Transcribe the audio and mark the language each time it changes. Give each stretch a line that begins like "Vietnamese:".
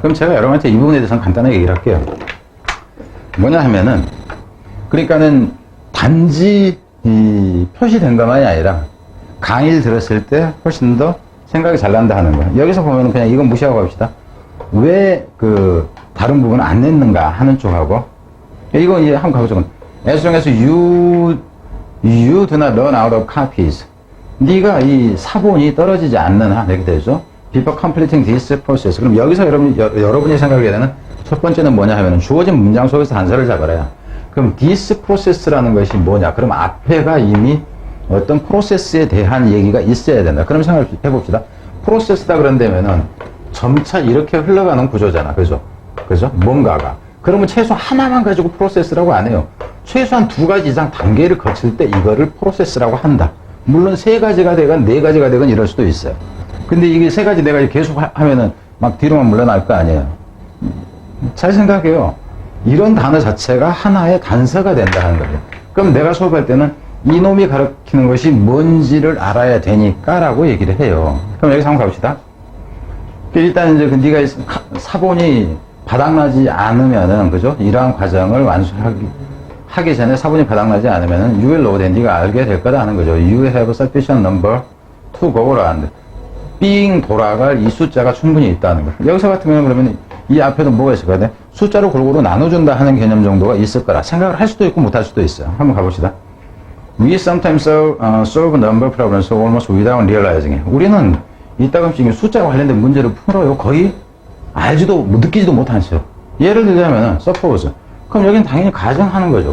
Korean: 그럼 제가 여러분한테 이 부분에 대해서는 간단하게 얘기를 할게요. 뭐냐 하면은 그러니까는 단지 표시된 것만이 아니라 강의를 들었을 때 훨씬 더 생각이 잘 난다 하는 거예요. 여기서 보면은 그냥 이건 무시하고 갑시다. 왜 다른 부분을 안 냈는가 하는 쪽하고, 이거 이제 한번 가보죠.
English: as long as you do not run out of copies.
Korean: 네가 이 사본이 떨어지지 않는 한, 이렇게 되죠.
English: before completing this process.
Korean: 그럼 여기서 여러분이 생각하게 되는 첫 번째는 뭐냐 하면은 주어진 문장 속에서 단서를 잡아라. 그럼 this process라는 것이 뭐냐? 그럼 앞에가 이미 어떤 프로세스에 대한 얘기가 있어야 된다. 그럼 생각해 봅시다. 프로세스다 그런다면은 점차 이렇게 흘러가는 구조잖아. 그죠? 뭔가가. 그러면 최소 하나만 가지고 프로세스라고 안 해요. 최소한 2가지 이상 단계를 거칠 때 이거를 프로세스라고 한다. 물론 3가지가 되건 4가지가 되건 이럴 수도 있어요. 근데 이게 3가지, 4가지 계속 하면은 막 뒤로만 물러날 거 아니에요. 잘 생각해요. 이런 단어 자체가 하나의 단서가 된다 하는 거예요. 그럼 내가 수업할 때는 이놈이 가르치는 것이 뭔지를 알아야 되니까 라고 얘기를 해요. 그럼 여기서 한번 가봅시다. 일단 이제 네가 사본이 바닥나지 않으면은, 그죠? 이러한 과정을 하기 전에 사본이 바닥나지 않으면은
English: you will know,
Korean: 네가 알게 될 거다 하는 거죠.
English: You have sufficient number to go around.
Korean: 삥 돌아갈 이 숫자가 충분히 있다는 거. 여기서 같은 경우는 그러면 이 앞에도 뭐가 있을 거야? 숫자로 골고루 나눠준다 하는 개념 정도가 있을 거라 생각을 할 수도 있고 못 할 수도 있어요. 한번 가봅시다.
English: We sometimes solve number problems almost without realizing it.
Korean: 우리는 이따금씩 숫자와 관련된 문제를 풀어요. 거의 알지도 느끼지도 못하죠. 예를 들자면 suppose. 그럼 여기는 당연히 가정하는 거죠.